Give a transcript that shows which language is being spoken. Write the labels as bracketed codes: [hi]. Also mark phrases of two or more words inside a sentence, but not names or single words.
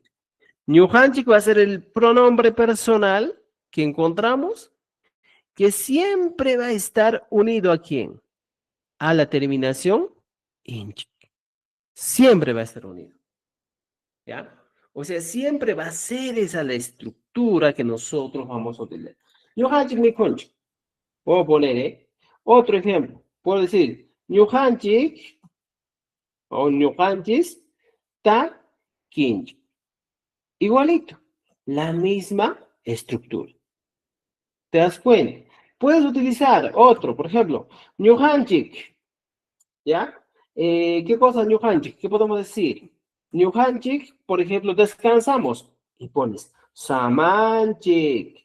[es] ñuhanchik va a ser el pronombre personal que encontramos, que siempre va a estar unido a quién? A la terminación inch. Siempre va a estar unido. ¿Ya? O sea, siempre va a ser esa la estructura que nosotros vamos a utilizar. [qu] Ñuqanchik mikunchik. [es] Puedo poner, otro ejemplo. Puedo decir, [qu] ñuqanchik o ñuqanchis takinchik. [es] Igualito, la misma estructura. ¿Te das cuenta? Puedes utilizar otro, por ejemplo, ñuqanchik, ¿ya? ¿Qué cosa ñuqanchik? ¿Qué podemos decir? Ñuqanchik, por ejemplo, descansamos y pones samanchik.